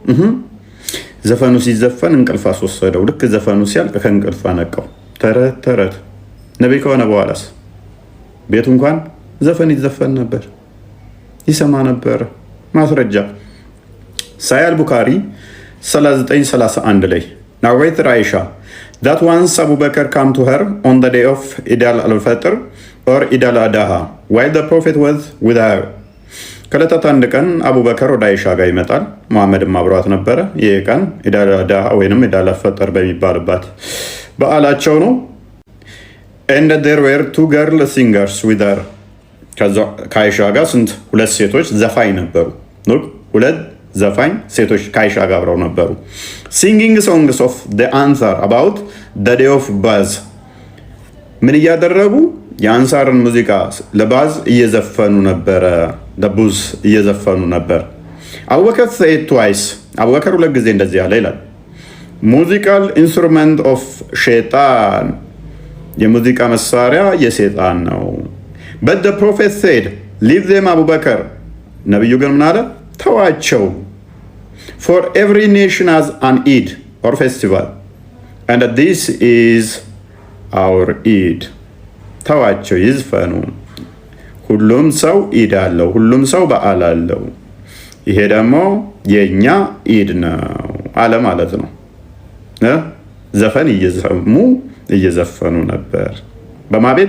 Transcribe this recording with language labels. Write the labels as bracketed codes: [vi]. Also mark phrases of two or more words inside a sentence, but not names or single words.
[am] ዘፈኑ ሲዘፈን እንቅልፍ አስወሰደው። ልክ ዘፈኑ ሲያልቅ ከእንቅልፍ አነቃው። ተረት ነብይ ከሆነ በኋላስ ቤቱ እንኳን ዘፈን ይዘፈን ነበር፣ ይሰማ ነበር። ማስረጃ ሳሂህ አልቡኻሪ 3931 ላይ [en] narrated Aisha that once Abu Bakr came to her on the day of Eid al-Fitr or Eid al-Adha while the Prophet was with her. [am] ከለታት አንድ ቀን አቡበከር ወደ አይሻ ጋር ይመጣል። መሐመድም አብሯት ነበረ። ይህ ቀን ኢድ አል-አድሃ ወይንም ኢድ አል-ፈጥር በሚባልበት በዓላቸው ነው። [en] and there were two girl singers with her. [am] ከአይሻ ጋር ስንት ሁለት ሴቶች ዘፋኝ ነበሩ። ሁለት ዘፋኝ ሴቶች ከአይሻ ጋር አብረው ነበሩ። [en] singing songs of the answer about the day of Baz. [am] ምን እያደረጉ የአንሳርን ሙዚቃ ለባዝ እየዘፈኑ ነበረ። ለቡዝ እየዘፈኑ ነበር። አቡበከር [en] said twice. [am] አቡበከር ሁለት ጊዜ እንደዚህ ያለ ይላል [en] musical instrument of Shaitan፣ [am] የሙዚቃ መሳሪያ የሰይጣን ነው። [en] but the prophet said leave them [am] አቡበከር፣ ነብዩ ግን ምን አለ? [en] ተዋቸው። for every nation has an Eid or festival and this is our Eid. [am] ተዋቸው ይዝፈኑ። ሁሉም ሰው ኢድ አለው፣ ሁሉም ሰው በዓል አለው። ይሄ ደግሞ የኛ ኢድ ነው አለ ማለት ነው። ዘፈን እየዘፈኑ ነበር። በማ ቤት?